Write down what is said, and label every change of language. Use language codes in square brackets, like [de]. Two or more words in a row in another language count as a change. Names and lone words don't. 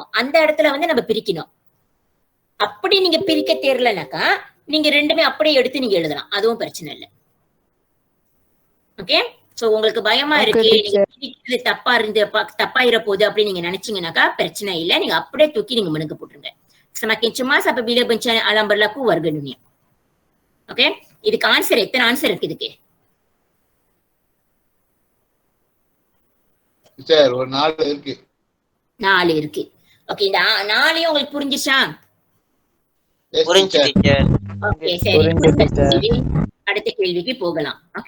[ta] அந்த இடத்துல வந்து நம்ம பிரிக்கணும். அப்படி நீங்க பிரிக்க தெரியலனாக்கா நீங்க ரெண்டுமே அப்படியே எடுத்து நீங்க எழுதலாம். அதுவும் பிரச்சனை இல்லை. ஓகே. சோ உங்களுக்கு பயமா இருக்கு, நீங்க பிரிக்கிறது தப்பாயிர போகுது அப்படின்னு நீங்க நினைச்சீங்கன்னாக்கா பிரச்சனை இல்லை. நீங்க அப்படியே தூக்கி நீங்க மனுக்கு போட்டுருங்க. [ms] Semakin cemas apabila bencana alam berlaku warga dunia. [ta] ஓகே. இதுக்கு ஆன்சர் எத்தனை ஆன்சர் இருக்கு இதுக்கு? சார் ஒரு 4 இருக்கு. 4 இருக்கு. ஓகே. இந்த 4 உங்களுக்கு புரிஞ்சுச்சா? புரிஞ்சு டீச்சர். ஓகே சரி. அடுத்த கேள்விக்கு போகலாம். ஓகே.